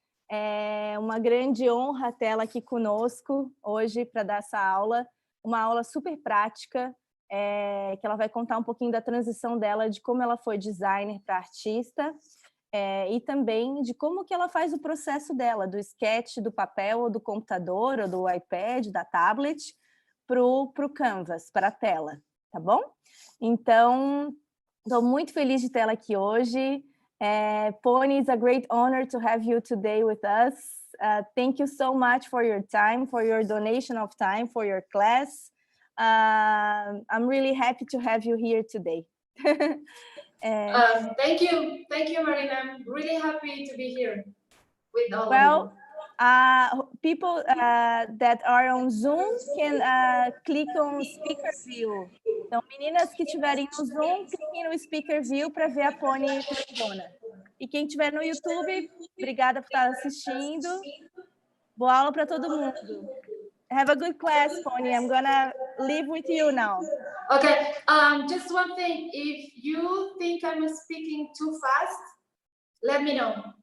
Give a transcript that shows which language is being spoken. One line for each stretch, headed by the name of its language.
Portuguese: É uma grande honra tê-la aqui conosco hoje para dar essa aula, uma aula super prática, que ela vai contar um pouquinho da transição dela, de como ela foi designer para artista, e também de como que ela faz o processo dela, do sketch, do papel, ou do computador, ou do iPad, da tablet, para o Canvas, para a tela, tá bom? Então, estou muito feliz de tê-la aqui hoje.
English: Pony, it's a great honor to have you today with us. Thank you so much for your time, for your donation of time, for your class. I'm really happy to have you here today. Thank you, Marina. I'm really happy to be here with all of you. People that are on Zoom can click on Speaker View.
Portuguese: Então, meninas que estiverem no Zoom, cliquem no Speaker View para ver a Pony grandona. E quem estiver no YouTube, obrigada por estar assistindo. Boa aula para todo mundo.
English: Have a good class,
Portuguese: Pony.
English: I'm gonna leave with you now. Okay, just one thing. If you think I'm speaking too fast, let me know.